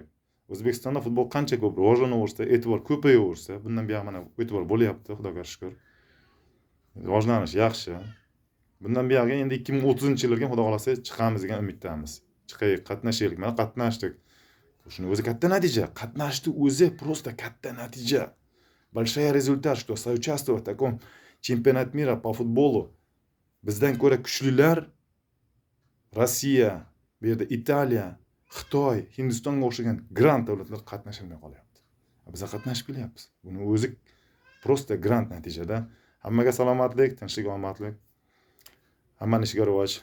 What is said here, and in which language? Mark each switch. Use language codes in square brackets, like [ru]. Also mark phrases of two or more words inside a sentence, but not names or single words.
[uz] O'zbekistonda futbol qancha ko'p rivojlanaversa, e'tibor ko'payaversa, bundan buyoq mana e'tibor bo'lyapti, Xudoga shukr. Rivojlanish yaxshi. Bundan buyog'iga endi 2030-yillarga xudo xolasa chiqamiz degan umiddamiz. Chiqaylik, qatnashaylik. Mana qatnashdik. Shuni o'zi katta natija. Qatnashdi o'zi просто katta natija. [ru] Большой результат, что соучаствовать в таком чемпионат мира по футболу. [uz] Bizdan ko'ra kuchlilar Rossiya, bu yerda Italiya, Xitoy, Hindistonga o'xshagan grant davlatlar qatnashamay qolyapti. Biz qatnashib kelyapmiz. Buni o'zi просто grant natijada. Hammaga salomatlik, tinchlik, omadlik. Hammaning ishiga rivoj.